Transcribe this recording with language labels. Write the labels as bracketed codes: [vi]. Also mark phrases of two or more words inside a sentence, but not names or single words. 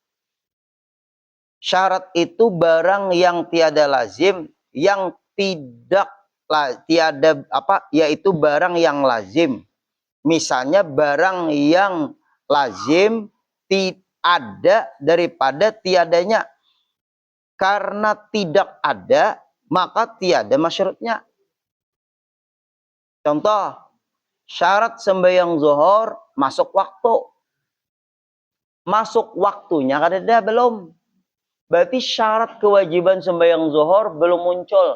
[bjn] Syarat itu barang yang tiada lazim, yang tiada apa? Yaitu barang yang lazim. Misalnya barang yang lazim ada daripada tiadanya. Karena tidak ada, maka tiada masyrutnya. Contoh, syarat sembahyang zuhur masuk waktu. Masuk waktunya kada ada belum. Berarti syarat kewajiban sembahyang zuhur belum muncul.